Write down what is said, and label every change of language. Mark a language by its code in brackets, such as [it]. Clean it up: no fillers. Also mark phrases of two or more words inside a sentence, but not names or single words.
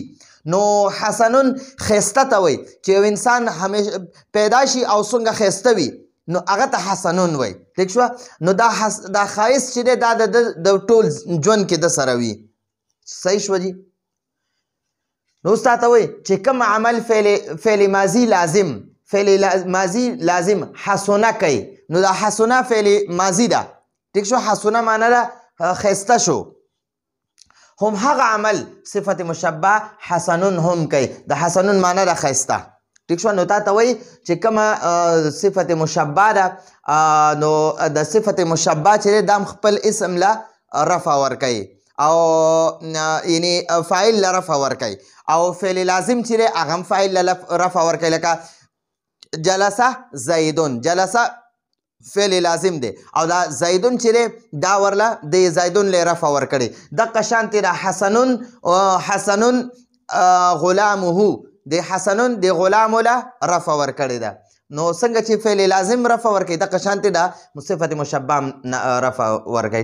[ps] نو حسنون خیسته ته وایي چې یو انسان پیدا شي او څنګه خیسته وي نو هغه ته حسنون وایي. ٹھیک شوه؟ نو دا ښایست چې دی دا د ټول ژوند کې د سره وي. صحیح شوه جي؟ نو اوس تا ته وایي چې کوم عمل فعل ماضي لازم، فعل ماضي لازم حسنه کوي نو دا حسنه فعل ماضي ده. ٹھیک شو؟ حسنه معنی ده خیسته شو. هم هغه عمل صفت مشبہ حسنون هم کوي، د حسنون معنی ده خیسته. ٹھیک شو؟ نو تا ته وایي چې کومه صفت مشبہ ده نو د صفت مشبہ چې دا خپل اسم له رفع ورکوي او یعنی فاعل له رفع ورکوي او فعل لازم چې دی هغه هم فاعل له رفع ورکوي. لکه [ar] جلسه زیدون، [ps] جلسه فعل لازم دی او دا زیدون چې دی دا ورله د زیدون له رفع ورکړي. دقه شانتې د [ar] حسنون غلامه، [ps] د حسنون د غلامو له رفع ورکړي ده. نو څنګه چې فعل لازم رفع ورکوي دقه شانتې د صفت مشبہ رفع ورکوي.